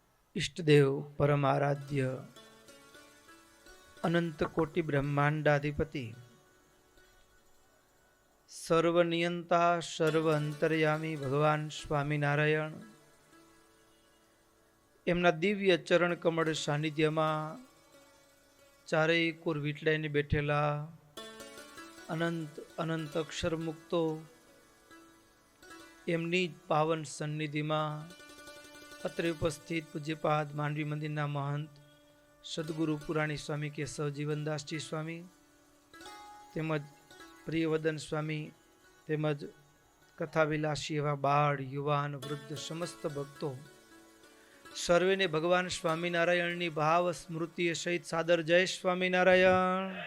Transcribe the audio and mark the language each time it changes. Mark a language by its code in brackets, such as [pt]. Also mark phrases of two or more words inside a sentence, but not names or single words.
[gu] ઇષ્ટદેવ પરમારાધ્ય અનંત કોટિ બ્રહ્માંડાધિપતિ સર્વનિયંતા સર્વ અંતર્યામી ભગવાન સ્વામીનારાયણ એમના દિવ્ય ચરણ કમળ સાનિધ્યમાં ચારેય કોર વીટલાઈને બેઠેલા અનંત અનંત અક્ષર મુક્તો એમની જ પાવન સન્નિધિમાં અત્રે ઉપસ્થિત પૂજ્યપાદ માંડવી મંદિરના મહંત સદગુરુ પુરાણી સ્વામી કેશવ જીવનદાસજી સ્વામી તેમજ પ્રિયવદન સ્વામી તેમજ કથાવિલાસી એવા બાળ યુવાન વૃદ્ધ સમસ્ત ભક્તો સર્વેને ભગવાન સ્વામિનારાયણની ભાવ સ્મૃતિ સહિત સાદર જય સ્વામિનારાયણ.